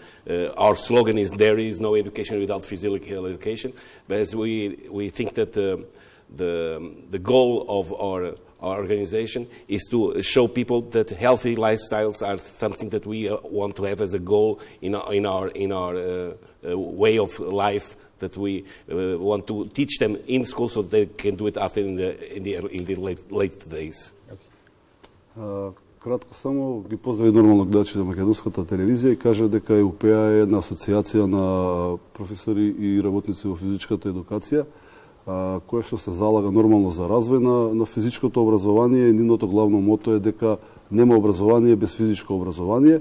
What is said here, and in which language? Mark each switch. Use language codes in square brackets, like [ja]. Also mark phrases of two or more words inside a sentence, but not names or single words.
[en] Our slogan is "There is no education without physical education," but as we think that the goal of our organization is to show people that healthy lifestyles are something that we want to have as a goal in our way of life, that we want to teach them in school so that they can do it after in the late days. [mk] Кратко само ги поздрави нормално гледачите на македонската телевизија и кажа дека EUPEA е една асоциација на професори и работници во физичката едукација, која што се залага нормално за развој на физичкото образование. Нивното главно мото е дека нема образование без физичко образование.